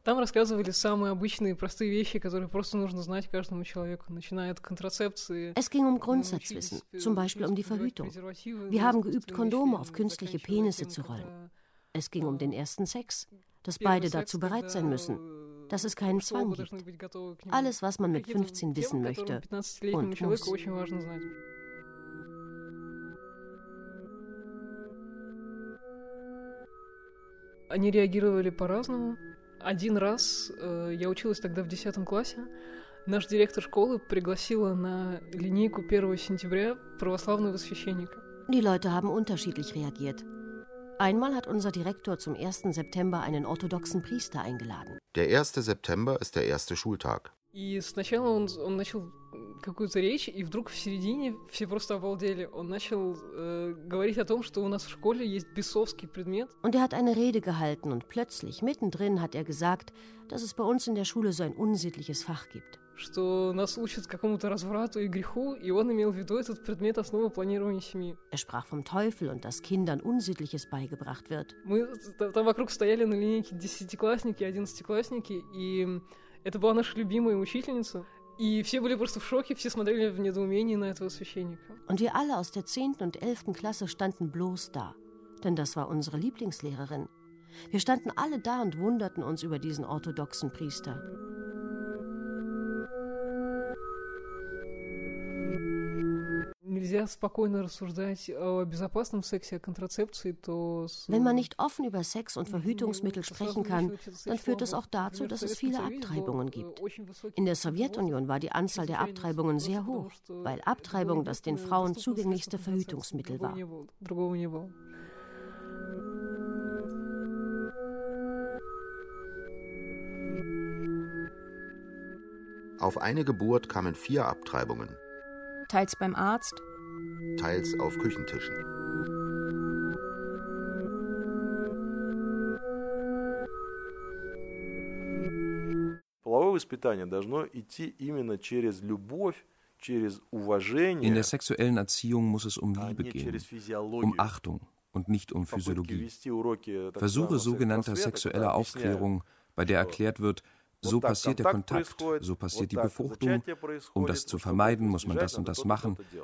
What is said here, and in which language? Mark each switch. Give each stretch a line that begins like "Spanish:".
Russian: Там рассказывали самые обычные, простые вещи, которые просто нужно знать каждому человеку, начиная от контрацепции.
German: Es ging um Grundsatzwissen, zum Beispiel um die Verhütung. Wir haben geübt, Kondome auf künstliche Penisse zu rollen. Es ging um den ersten Sex, dass beide dazu bereit sein müssen, dass es keinen Zwang gibt. Alles, was man mit 15 wissen möchte und muss.
Russian: Они реагировали по-разному. Один раз, я училась тогда в 10 классе, наш директор школы пригласила на линейку 1 сентября православного священника.
German: Die Leute haben unterschiedlich reagiert. Einmal hat unser Direktor zum 1. September einen orthodoxen Priester eingeladen. Der 1. September ist der erste Schultag.
Russian: И сначала он начал какую-то речь, и вдруг в середине все просто обалдели. Он начал говорить о том, что у нас в школе есть бесовский предмет.
German: Und hat eine Rede gehalten und plötzlich mittendrin hat gesagt, dass es bei uns in der Schule so ein unsittliches Fach gibt.
Russian: Что нас учат какому-то разврату и греху, и он имел в виду этот предмет основы планирования семьи.
German: Sprach vom Teufel und dass Kindern Unsittliches beigebracht wird.
Russian: Мы там вокруг стояли на линейке десятиклассники, одиннадцатиклассники, и это была наша любимая учительница. И все были просто в шоке, все смотрели в недоумении на этого священника.
German: Und wir alle aus der 10. und 11. Klasse standen bloß da, denn das war unsere Lieblingslehrerin. Wir standen alle da und wunderten uns über diesen orthodoxen Priester.
Russian: Нельзя спокойно рассуждать о безопасном сексе, о контрацепции, то
German: Wenn man nicht offen über Sex und Verhütungsmittel sprechen kann, dann führt es auch dazu, dass es viele Abtreibungen gibt. In der Sowjetunion war die Anzahl der Abtreibungen sehr hoch, weil Abtreibung das den Frauen zugänglichste Verhütungsmittel war. Auf eine Geburt kamen 4 Abtreibungen. Teils beim Arzt, teils auf Küchentischen.
Russian: Половое воспитание должно идти именно через любовь.
German: In der sexuellen Erziehung muss es um Liebe gehen, um Achtung und nicht um Physiologie. Versuche sogenannter sexueller Aufklärung, bei der erklärt wird, so passiert der Kontakt, so passiert die Befruchtung, um das zu vermeiden, muss man das und das machen.